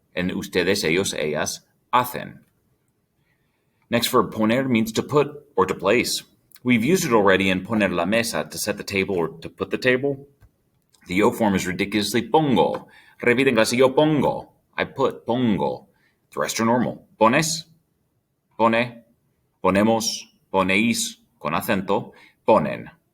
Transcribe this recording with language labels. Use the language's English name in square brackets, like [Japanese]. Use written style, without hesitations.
[English] And [Spanish] ustedes, ellos, ellas, hacen. [English] Next verb, poner, means to put or to place. We've used it already in [Spanish] poner la mesa, [English] to set the table or to put the table. The yo form is ridiculously pongo. [Spanish] Repiten clase, yo pongo. [English] I put, pongo. The rest are normal. [Spanish] Pones, pone, ponemos, ponéis, con acento, ponen.